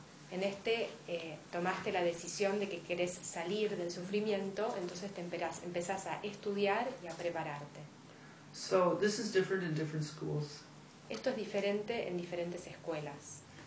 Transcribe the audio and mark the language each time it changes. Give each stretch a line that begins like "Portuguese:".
Spanish: En este tomaste la decisión de que querés salir del sufrimiento, entonces empezás a estudiar y a prepararte.
English: So this is different in different schools.
Spanish: Esto es diferente en diferentes escuelas.